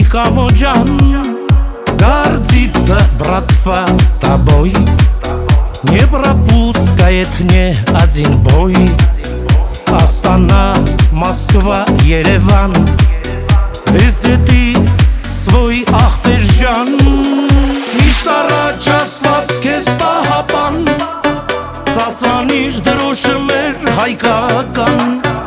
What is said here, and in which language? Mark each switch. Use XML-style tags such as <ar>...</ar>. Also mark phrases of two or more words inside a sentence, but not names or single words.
<ru>Камоджан Гордится братва тобой Не пропускает ни один бой Астана, Москва, Ереван Везде ты свой</ru> <hy>ախպերջան Միշտ առաջ աստված քեզ պահապան Ծածանիր դրոշը մեր հայկական</hy>